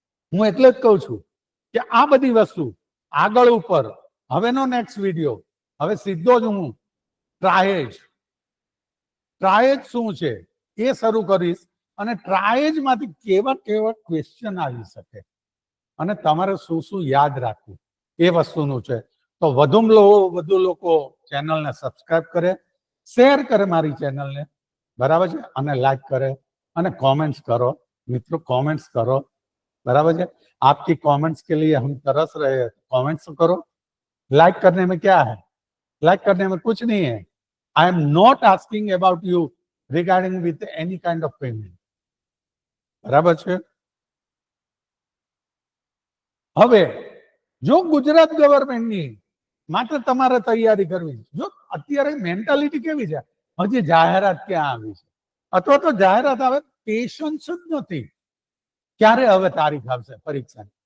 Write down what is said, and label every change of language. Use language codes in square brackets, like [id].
[gu] હું એટલે જ કહું છું કે આ બધી વસ્તુ આગળ ઉપર, હવેનો નેક્સ્ટ વિડીયો હવે સીધો જ હું ટ્રાયેજ શું છે એ શરૂ કરીશ, અને ટ્રાયેજ માંથી કેવા કેવા ક્વેશ્ચન આવી શકે અને તમારે શું શું યાદ રાખવું એ વસ્તુનું છે. તો વધુ લોકો ચેનલને સબસ્ક્રાઇબ કરે, શેર કરે મારી ચેનલને, બરાબર છે, અને લાઈક કરે અને [hi] कमेंट्स करो मित्रों, कमेंट्स करो, बराबर है. आपकी कमेंट्स के लिए हम तरस रहे हैं. कमेंट्स करो. लाइक करने में क्या है? लाइक करने में कुछ नहीं है. [en] I am not asking about you regarding with any kind of payment, [hi] बराबर है. [gu] હવે જો ગુજરાત ગવર્મેન્ટની માત્ર તમારે તૈયારી કરવી, જો અત્યારે મેન્ટાલિટી કેવી છે, હજી જાહેરાત ક્યાં આવી છે, અથવા તો જાહેરાત આવે પેશન્સ જ નથી, ક્યારે હવે તારીખ આવશે પરીક્ષાની?